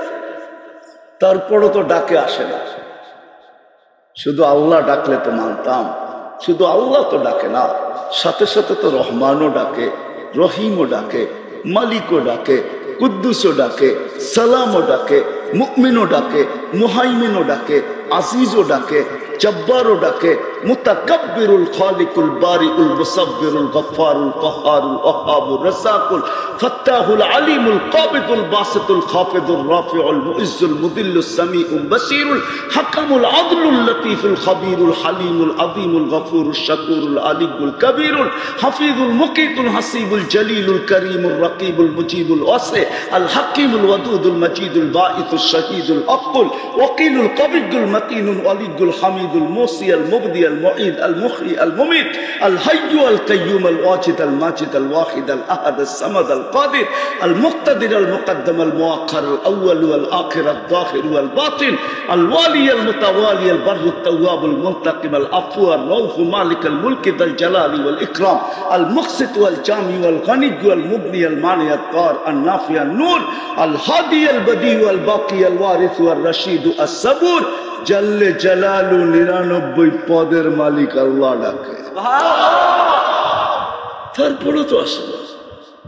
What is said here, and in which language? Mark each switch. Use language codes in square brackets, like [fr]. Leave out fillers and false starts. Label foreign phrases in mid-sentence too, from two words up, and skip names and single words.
[bn] তারপরও তো ডাকে আসে না। শুধু আল্লাহ ডাকলে তো মানতাম, শুধু আল্লাহ তো ডাকে না, সাথে সাথে তো রহমানও ডাকে, রহিমও ডাকে, মালিকও ডাকে, কুদ্দুসও ডাকে, সালামও ডাকে, মুমিনও ডাকে, মুহাইমিনও ডাকে, আজিজও ডাকে, জব্বারও ডাকে, মুতাকাব্বিরুল খালিকুল বারিউল মুসাব্বিরুল গফফারুল কাহ্হারুল ওয়াহাবুর রাসাকুল ফাত্তাহুল আলিমুল কাবিদুল বাসিতুল খাফিদুর রাফিউল মুইজ্জুল মুদিল্লুস সামিউল বাসিরুল হাকামুল আদলুল লতীফুল খাবীরুল হালিমুল আযীমুল গফুরুশ শাকুরুল আলিয়ুল কবীরুল হাফিজুল মুকিতুল হাসিবুল জলিলুল করিমুর রকিবুল মুজিবুল ওয়াসি আল হাকিমুল ওয়াদুদুল মজিদুল বাঈতুশ শহীদুল আকুল ওয়াকিলুল কবিয়ুল মতিনুল ওয়ালিয়ুল হামিদুল মুসি আল মুবদি আল মুঈদ আল মুহয়ি আল মুমিত আল হাইয়্যু আল কাইয়্যুম আল ওয়াজিদ আল মাজিদ আল ওয়াহিদ আল আহাদ আল সামাদ আল কাদির আল মুক্তাদির আল মুকদ্দম আল মুআক্খার আল আউয়াল ওয়াল আখির আল যাহির ওয়াল বাতিন আল ওয়ালি আল মুতাওয়ালি আল বাররু আল তাওয়াব আল মুনতাকিম আল আফু আল রাউফ মালিক আল মুলক যাল জালালি ওয়াল ইকরাম আল মুকসিত ওয়াল জামি ওয়াল গনি ওয়াল মুগনি আল মানি আল কার আল নাফি আল নূর আল হাদি আল বদি ওয়াল বাকি আল ওয়ারিস ওয়াল রশিদ আস সাবুর জাল্লে জালালু 99 পদের মালিক আল্লাহ ডাকে। তারপরে তো আসে না।